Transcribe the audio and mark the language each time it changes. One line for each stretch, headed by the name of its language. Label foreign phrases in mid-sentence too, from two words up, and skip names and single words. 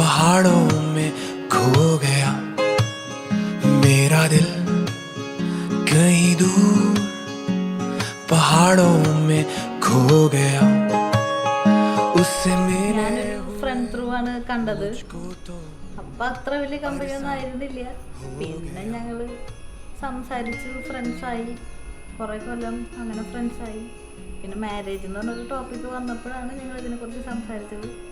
Hindi: पहाड़ों में खो गया मेरा दिल कहीं दूर पहाड़ों में खो गया उससे मेरे
English: friend through
Malayalam: ആണ് കണ്ടത്. അപ്പം അത്ര വലിയ കമ്പനി ഒന്നും ആയിരുന്നില്ല. പിന്നെ ഞങ്ങൾ സംസാരിച്ചു, ഫ്രണ്ട്സായി. കുറേ കൊല്ലം അങ്ങനെ ഫ്രണ്ട്സായി. പിന്നെ മാരേജ് എന്ന് പറഞ്ഞൊരു ടോപ്പിക്ക് വന്നപ്പോഴാണ് ഞങ്ങൾ ഇതിനെക്കുറിച്ച് സംസാരിച്ചത്.